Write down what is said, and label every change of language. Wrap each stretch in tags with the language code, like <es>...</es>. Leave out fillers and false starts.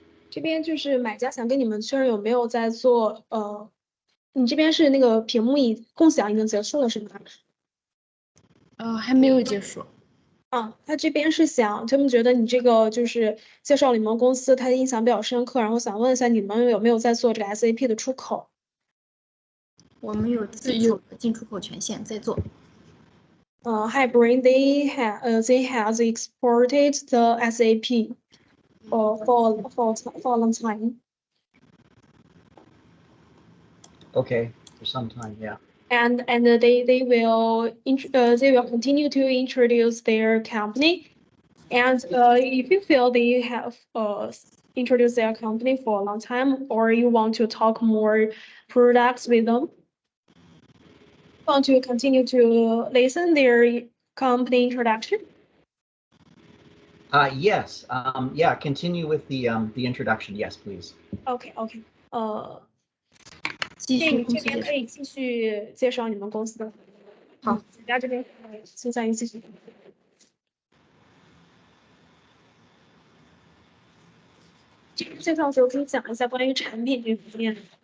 <zh>这边就是买家想跟你们确认有没有在做你这边是那个屏幕共享已经结束了是吗？还没有结束。他这边是他们觉得你这个就是介绍你们公司，他的印象比较深刻，然后想问一下你们有没有在做这个 SAP 的出口？我们有自主的进出口权限在做。</zh> <en>Hi, Brain. They have exported the SAP for a long time. Okay, for some time, yeah. And they will continue to introduce their company. And if you feel that you have introduced their company for a long time, or you want to talk more products with them, want to continue to listen their company introduction? Yes. Yeah. Continue with the introduction. Yes, please. OK OK，</en> <zh>继续公这司介绍。边可以继续介绍你们公司的。好，大家这边请三一继续。介绍的时候可以讲一下关于产品这方面。</zh>